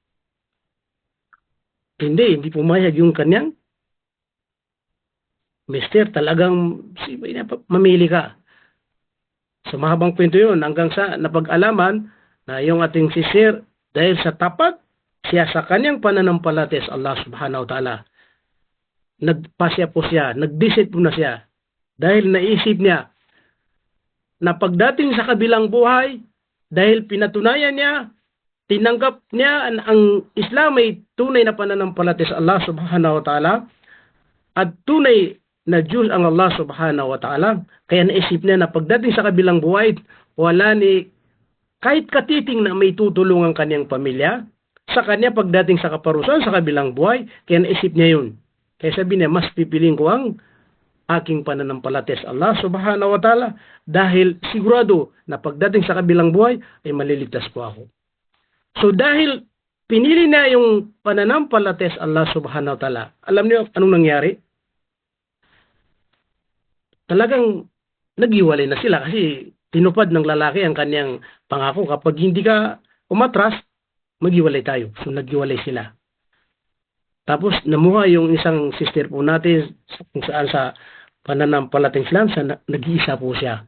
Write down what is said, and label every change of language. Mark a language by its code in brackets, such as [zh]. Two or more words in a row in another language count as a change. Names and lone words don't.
[tl] Hindi pumayag yung kanyang mister, talagang mamili ka. Sa mahabang kwento yun, hanggang sa napag-alaman na yung ating sister, dahil sa tapat siya sa kanyang pananampalataya sa Allah [ar] سبحانه وتعالى, [tl] nagpasya po siya, nag-decide po na siya, dahil naisip niya na pagdating sa kabilang buhay, dahil pinatunayan niya, tinanggap niya ang Islam ay tunay na pananampalataya sa Allah [ar] سبحانه وتعالى, [tl] at tunay na Diyos ang Allah [ar] سبحانه وتعالى, [tl] kaya naisip niya na pagdating sa kabilang buhay, wala ni kahit katiting na may tutulungan kanyang pamilya, sa kanya pagdating sa kaparusahan sa kabilang buhay, kaya naisip niya yun. Kaya sabi niya, mas pipiliin ko ang aking pananampalataya sa Allah [ar] سبحانه وتعالى, [tl] dahil sigurado na pagdating sa kabilang buhay, ay maliligtas po ako. So dahil pinili na yung pananampalataya sa Allah [ar] سبحانه وتعالى, [tl] alam niyo anong nangyari? Talagang naghiwalay na sila kasi tinupad ng lalaki ang kanyang pangako. Kapag hindi ka umatras, maghiwalay tayo. So naghiwalay sila. Tapos namuha yung isang sister po natin kung saan sa pananampalatayang Islam, nag-iisa po siya.